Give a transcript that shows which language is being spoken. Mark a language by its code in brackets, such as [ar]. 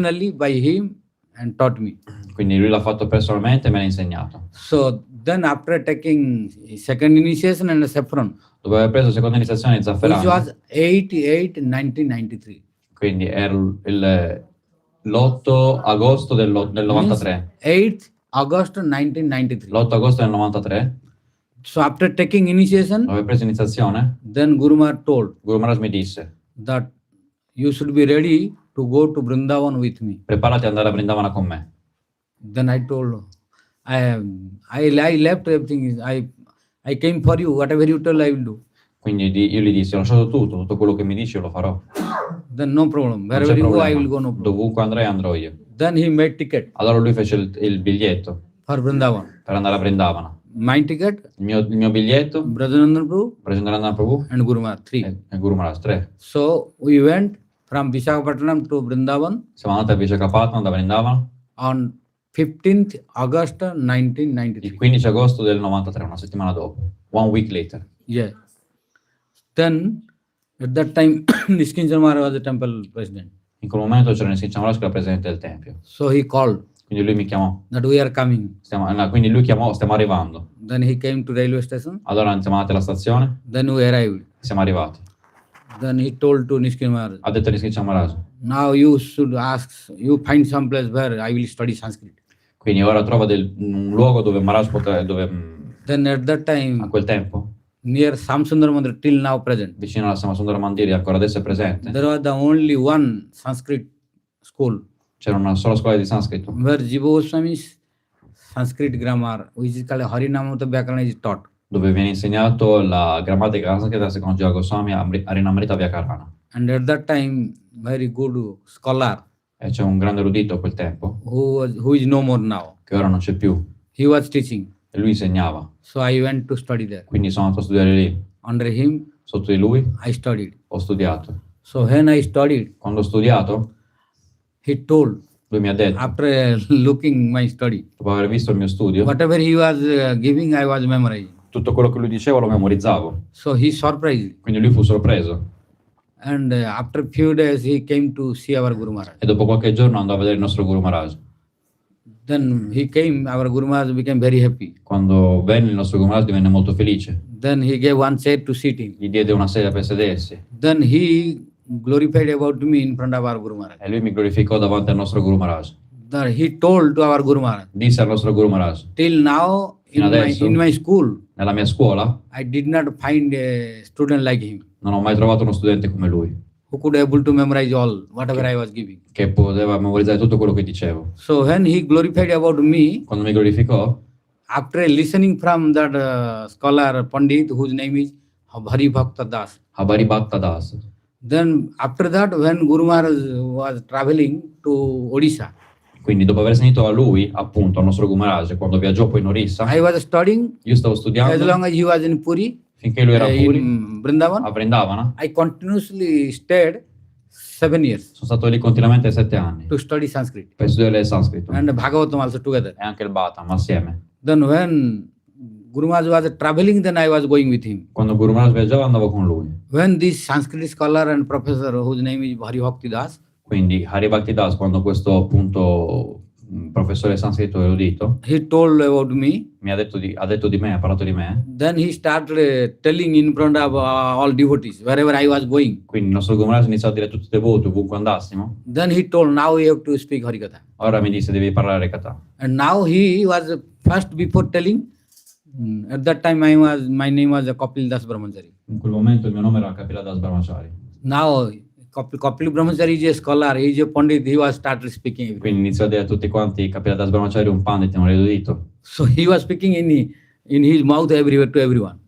[en] personally by him and taught me. [it] Quindi lui l'ha fatto personalmente e me l'ha insegnato. [en] So then, after taking second initiation and saffron, [it] Dopo aver preso la seconda iniziazione di [en] which [it] zafferano, [en] was 8/8/1993. [it] quindi era l'8 agosto del 93. [en] 8th August 1993. [it] L'8 agosto del 93, [en] So after taking initiation, [it] dopo aver preso iniziazione, [en] then Guru Maharaj told [it] Guru Maharaj mi disse [en] that you should be ready to go to Vrindavana with me. [it] preparati ad andare a Vrindavana con me. [en] Then I told, I left everything. I came for you. Whatever you tell, I will do. [it] Quindi io gli dissi ho lasciato tutto quello che mi dici io lo farò. [en] Then no problem. [it] Non c'è [en] Wherever you go, I [it] problema. [en] will go. No problem. [it] Dovunque andrei andrò io. [en] Then he made ticket [it] Allora lui fece il biglietto [en] for Vrindavana. [it] per andare a Vrindavana. [en] My ticket, [it] Il mio biglietto, [en] Brajanandan Prabhu Jagannatha Puri and Guru Maharaj, 3. [it] e Guru Maharaj 3. [en] So we went from Visakhapatnam to Vrindavan [it] Siamo andati a Visakhapatnam da Vrindavana [en] on 15th August [it] il [en] 1993. [it] 15 agosto del 93, una settimana dopo. [en] 1 week later. Yeah. Then at that time, Niskinjan Maharaj was the temple president. [it] In quel momento c'era Sri Krishna Chaitanya che era presidente del tempio. [en] So he called [it] Quindi lui mi chiamò. [en] that we are coming. [it] Quindi lui chiamò, stiamo arrivando. [en] Then he came to railway station. [it] Allora siamo andati alla stazione, [en] Then we arrived. [it] siamo arrivati. [en] Then he told to Niskinjan Maharaj, [it] Ha detto a Sri Krishna Maharaj, [en] now you should ask, you find some place where I will study Sanskrit. [it] quindi ora trova un luogo dove Maharaj [en] Then at that [it] a [en] time, [it] quel tempo, [en] near Samsundar Mandir, till now present, [it] vicino alla Samasundara Mandiri, ancora adesso è presente, [en] there was the only one Sanskrit school [it] c'era una sola scuola di sanscrito, [en] where Jiva Goswami's Sanskrit grammar, which is called Harinama is taught. [it] dove viene insegnato la grammatica sanscrita secondo Jiva Goswami Harinama Vyakarana. [en] And at that time, very good scholar [it] E c'è un grande erudito a quel tempo, [en] who is no more now. [it] che ora non c'è più, [en] He was teaching. [it] e lui insegnava. [en] So I went to study there. [it] Quindi sono andato a studiare lì. [en] Under him, [it] Sotto di lui [en] I studied. [it] ho studiato. [en] So when I studied, [it] Quando ho studiato, [en] he told [it] Lui mi ha detto, [en] after looking my study, [it] dopo aver visto il mio studio, [en] whatever he was giving, I was memorizing. [it] tutto quello che lui diceva lo memorizzavo. [en] So he surprised. [it] Quindi lui fu sorpreso. [en] And after few days, he came to see our Guru Maharaj. [it] E dopo qualche giorno andò a vedere il nostro Guru Maharaj. [en] Then he came, our Guru Maharaj became very happy. [it] Quando venne il nostro Guru Maharaj divenne molto felice. [en] Then he gave one chair to sit in. [it] Gli diede una sedia per sedersi. [en] Then he glorified about me in front of our Guru Maharaj. [it] E lui mi glorificò davanti al nostro Guru Maharaj. [en] Then he told to our Guru Maharaj, [it] Disse al nostro Guru Maharaj, [en] till now [it] Fino adesso? [en] in my school, [it] nella mia scuola [en] I did not find a student like him [it] non ho mai trovato uno studente come lui, [en] who could able to memorize all whatever I was giving. [it] che poteva memorizzare tutto quello che dicevo. [en] So when he glorified about me, [it] Quando mi glorificò, [en] after listening from that scholar Pandit whose name is Hari-katha Das, [it] Hari-katha Das. [en] then after that when Guru Maharaj was traveling to Odisha, [it] Quindi dopo aver sentito a lui, appunto, al nostro Guru Maharaj, quando viaggiò poi in Orissa, [en] I was studying [it] io stavo [en] as [it] studiando [en] long as he was in Puri, [it] finché lui era a Puri, [en] in Vrindavana. [it] a Vrindavana. [en] I continuously stayed 7 years [it] Sono stato lì continuamente 7 anni [en] to study Sanskrit [it] per studiare il sanscrito [en] and Bhagavatam also together. [it] e anche il Bhattam assieme. [en] Then when Guru Maharaj was traveling, then I was going with him. [it] Quando Guru Maharaj viaggiava andavo con lui. [en] When this Sanskrit scholar and professor whose name is Hari-katha Das, [it] Quindi Hari-katha Das, quando questo appunto professore sanscrito erudito [en] he told about me, [it] ha detto di me, ha parlato di me, [en] then he started telling in front of all devotees wherever I was going. [it] quindi il nostro Guru Maharaj iniziò a dire a tutti i devoti ovunque andassimo. [en] Then he told, now you have to speak Hari-katha. [it] Ora mi disse devi parlare Hari-katha. [en] And now he was first before telling. At that time my name was Kapil Das Brahmachari. [it] In quel momento il mio nome era Kapila Das Brahmachari. [en] Now Kapil Brahmachari is a scholar, he is a Pandit, he was started speaking. [it] Quindi iniziò a dire a tutti quanti Kapila Das Brahmachari è un pandit, un erudito. [en] So he was speaking in his mouth everywhere to everyone.